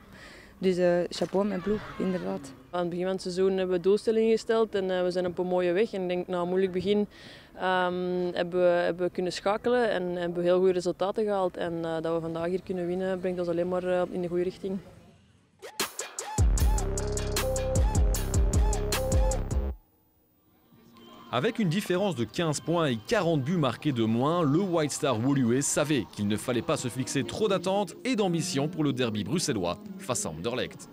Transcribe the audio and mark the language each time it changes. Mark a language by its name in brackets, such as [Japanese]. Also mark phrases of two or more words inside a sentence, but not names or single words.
[Dutch] Dus chapeau mijn ploeg, inderdaad. Aan het begin van het seizoen hebben we doelstellingen gesteld en we zijn op een mooie weg. En ik denk na een moeilijk begin hebben we kunnen schakelen en hebben we heel goede resultaten gehaald. En dat we vandaag hier kunnen winnen brengt ons alleen maar in de goede richting. [French] Avec une différence de 15 points et 40 buts marqués de moins, le White Star Woluwe savait qu'il ne fallait pas se fixer trop d'attentes et d'ambition pour le derby bruxellois face à Anderlecht.